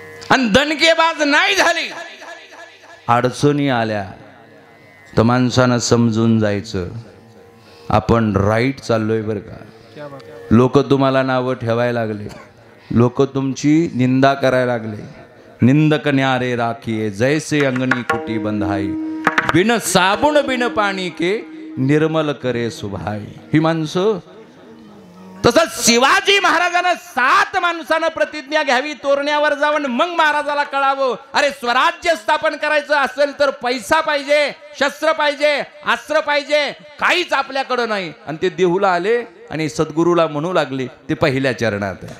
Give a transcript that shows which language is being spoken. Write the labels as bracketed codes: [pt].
[mr] आणि दणकेबाज नाही झाली, अडचणी आल्या तर माणसानं समजून जायचं आपण राईट चाललोय बरं का. लोक तुम्हाला नावं ठेवायला लागले, लोक तुमची निंदा करायला लागले. [hi] निंदक न्यारे राखिये जैसे अंगणी कुटी बंधाई, बिन साबुन बिन पाणी के निर्मल करे सुभाई. [mr] ही माणसं. तसंच शिवाजी महाराजांना 7 माणसानं प्रतिज्ञा घ्यावी, तोरण्यावर जाऊन मग महाराजाला कळावं, अरे स्वराज्य स्थापन करायचं असेल तर पैसा पाहिजे, शस्त्र पाहिजे, अस्त्र पाहिजे, काहीच आपल्याकडं नाही. आणि ते देहूला आले आणि सद्गुरूला म्हणू लागले. ते पहिल्या चरणात.